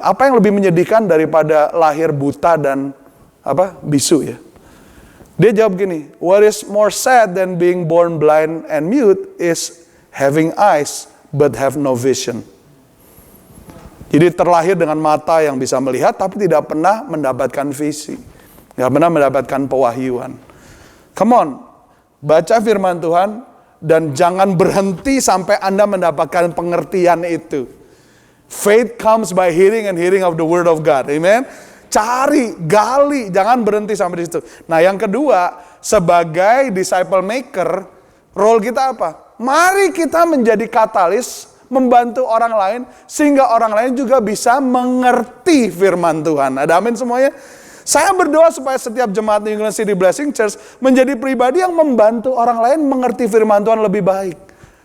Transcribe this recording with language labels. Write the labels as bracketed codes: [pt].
[id] Apa yang lebih menyedihkan daripada lahir buta dan bisu ya? Dia jawab gini, [en] what is more sad than being born blind and mute is having eyes but have no vision. [id] Jadi terlahir dengan mata yang bisa melihat tapi tidak pernah mendapatkan visi. Tidak pernah mendapatkan pewahyuan. [en] Come on, [id] baca firman Tuhan dan jangan berhenti sampai Anda mendapatkan pengertian itu. [en] Faith comes by hearing and hearing of the word of God. [id] Amen. Cari, gali, jangan berhenti sampai di situ. Nah, yang kedua, sebagai disciple maker, role kita apa? Mari kita menjadi katalis, membantu orang lain, sehingga orang lain juga bisa mengerti firman Tuhan. Ada amin semuanya? Saya berdoa supaya setiap jemaat New England City Blessing Church menjadi pribadi yang membantu orang lain mengerti firman Tuhan lebih baik.